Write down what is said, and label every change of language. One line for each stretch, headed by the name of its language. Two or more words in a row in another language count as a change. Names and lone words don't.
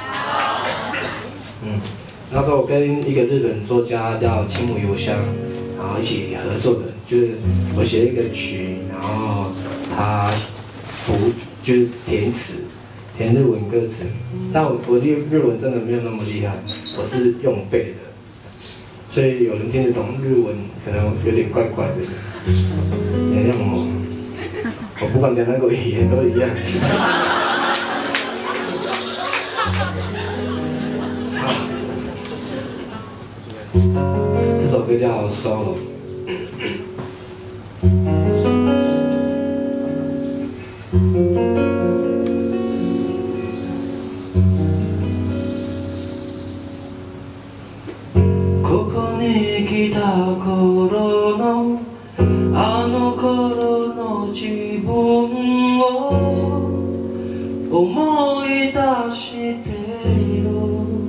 Chinese: 那时候我跟一个日本作家叫青木由香，然后一起合作的，就是我写了一个曲，然后他就是填词，填日文歌词，但我日文真的没有那么厉害，我是用背的，所以有人听得懂日文可能有点怪怪的，原谅我。我不管讲哪个语言都一样。这首歌叫《Solo》。
Japanese: ここに来た頃のあの頃の自分を思い出してよ。